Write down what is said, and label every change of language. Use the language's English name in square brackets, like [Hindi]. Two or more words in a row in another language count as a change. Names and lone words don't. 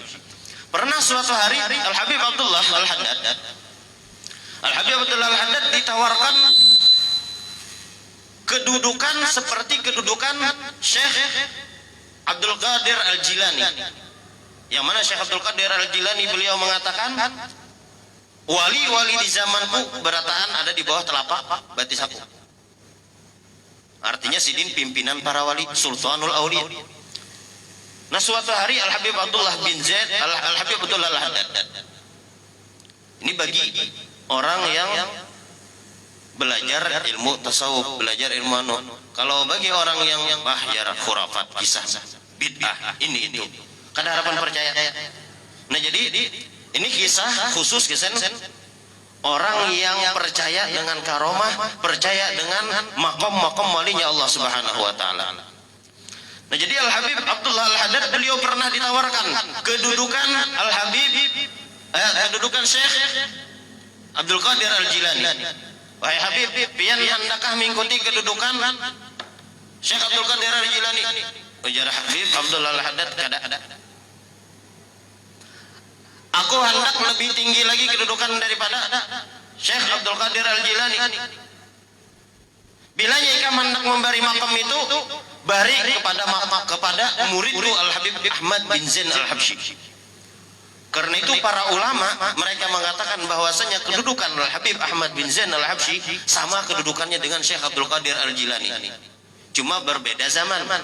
[Indonesian] Pernah suatu hari Al-Habib Abdullah Al-Haddad, Al-Habib Abdullah Al-Haddad ditawarkan kedudukan seperti kedudukan Syekh Abdul Qadir Al-Jilani. Yang mana Syekh Abdul Qadir Al-Jilani beliau mengatakan, [Banjar] wali-wali di zamanku berataan ada di bawah telapak batis aku. [Indonesian] Artinya Sidin pimpinan para wali, [Arabic] سلطان الأولياء. [Indonesian] Nah, suatu hari Al-Habib Abdullah bin Zaid Al-Habib Abdullah Al-Haddad, ini bagi orang yang belajar ilmu tasawuf, belajar ilmu anu. Kalau bagi orang yang ya khurafat, kisah, bid'ah, ini itu, kada harapan percaya. Nah, jadi ini kisah khusus kisah orang yang percaya dengan karomah, percaya dengan makom-makom walinya Allah [Arabic] سبحانه وتعالى. [Indonesian] Nah, jadi Al-Habib Abdullah Al-Haddad beliau pernah ditawarkan kedudukan Al-Habib kedudukan Syekh Abdul Qadir Al-Jilani. [Banjar] Wahai Habib, pian hendakah mengikuti kedudukan Syekh Abdul Qadir Al-Jilani? Ujar Habib Abdullah Al-Haddad, kada. Aku hendak lebih tinggi lagi kedudukan daripada Syekh Abdul Qadir Al-Jilani. Bila ikam hendak memberi makam itu, bari kepada muridku Al-Habib Ahmad bin Zain Al-Habsyi. [Indonesian] Karena itu para ulama mereka mengatakan bahwasanya kedudukan Al-Habib Ahmad bin Zain Al-Habsyi sama kedudukannya dengan Syekh Abdul Qadir Al-Jilani. Cuma berbeda zaman.